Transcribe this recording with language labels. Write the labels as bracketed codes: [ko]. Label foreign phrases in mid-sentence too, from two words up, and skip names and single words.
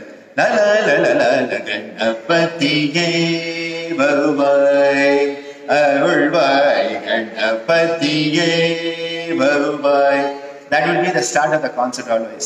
[ta] La la la la la la கணபதியே வருவாய் அருள்வாய் கணபதியே வருவாய். [en] That will be the start of the concert always.